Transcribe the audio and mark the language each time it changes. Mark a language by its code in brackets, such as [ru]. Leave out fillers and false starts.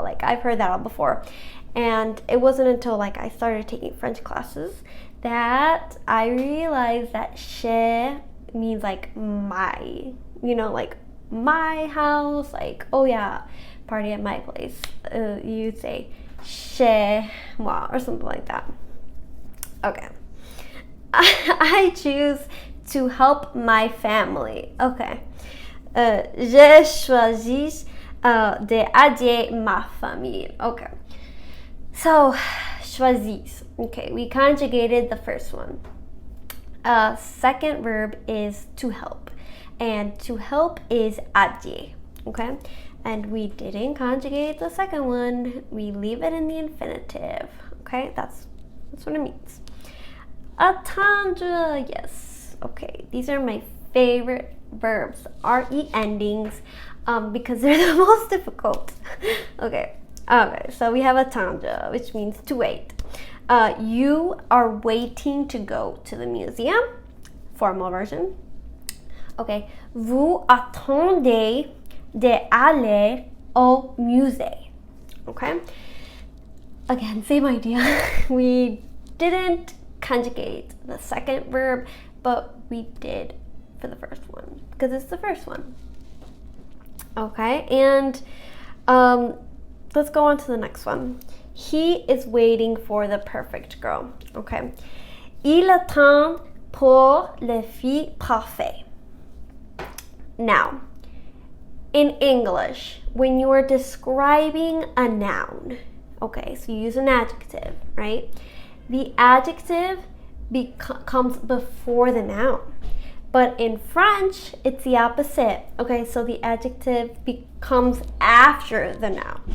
[en] Like I've heard that all before. And it wasn't until like I started taking French classes that I realized that chez means like my, like my house, like, oh yeah, party at my place. You'd say [fr] chez moi [en] or something like that. Okay. I choose to help my family. Okay. [fr] Je choisis d'aider ma famille. [en] Okay. So, choisis. Okay, we conjugated the first one. Second verb is to help. And to help is aider. Okay? And we didn't conjugate the second one. We leave it in the infinitive. Okay? That's what it means. Attendre, yes. Okay, these are my favorite verbs, RE endings, because they're the most difficult. Okay, so we have attendre, which means to wait. You are waiting to go to the museum, formal version. [fr] Okay, vous attendez d'aller au musée. [en] Okay, again, same idea. We didn't conjugate the second verb, but we did for the first one because it's the first one. Okay, and let's go on to the next one. He is waiting for the perfect girl. [fr] Okay, il attend pour le fille parfait. [en] Now, in English, when you are describing a noun, okay, so you use an adjective, right? The adjective comes before the noun. But in French, it's the opposite. Okay, so the adjective comes after the noun.